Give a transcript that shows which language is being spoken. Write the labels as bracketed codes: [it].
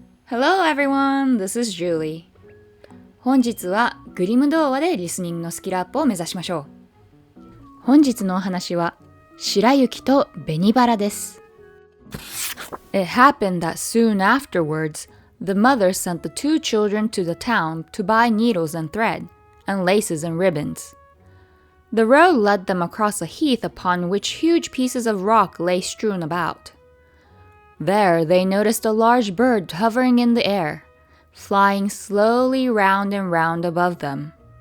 [en] Hello everyone, this is Julie. [ja] 本日はグリム童話でリスニングのスキルアップを目指しましょう。本日のお話は白雪と紅バラです。 [en] It happened that soon afterwards, the mother sent the two children to the town to buy needles and thread, and laces and ribbons. The road led them across a heath upon which huge pieces of rock lay strewn about.There they noticed a large bird hovering in the air, flying slowly round and round above them.